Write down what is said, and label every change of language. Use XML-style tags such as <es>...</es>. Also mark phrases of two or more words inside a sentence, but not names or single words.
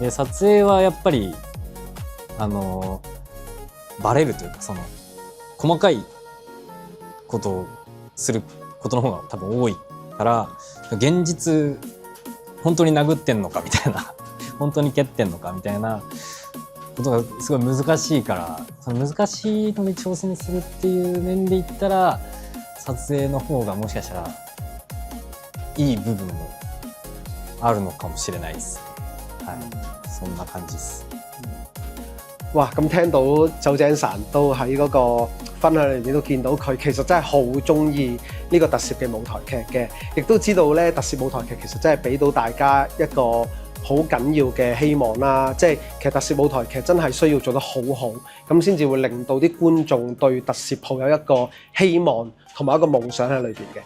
<ja>で撮影はやっぱりバレるというかその細かいことをすることの方が多分多いから現実本当に殴ってんのかみたいな本当に蹴ってんのかみたいなことがすごい難しいからその難しいのに挑戦するっていう面で言ったら撮影の方がもしかしたらいい部分もあるのかもしれないです。はい、そんな感じです。</ja> <yue>哇！咁聽到酒井さん都喺嗰個分享裏面都見到佢其實真係好中意呢個特攝嘅舞台劇嘅，亦都知道咧特攝舞台劇其實真係俾到大家一個好緊要嘅希望啦，即係其實特攝舞台劇真係需要做得好好，咁先至會令到啲觀眾對特攝抱有一個希望同埋一個夢想喺裏邊嘅。</yue>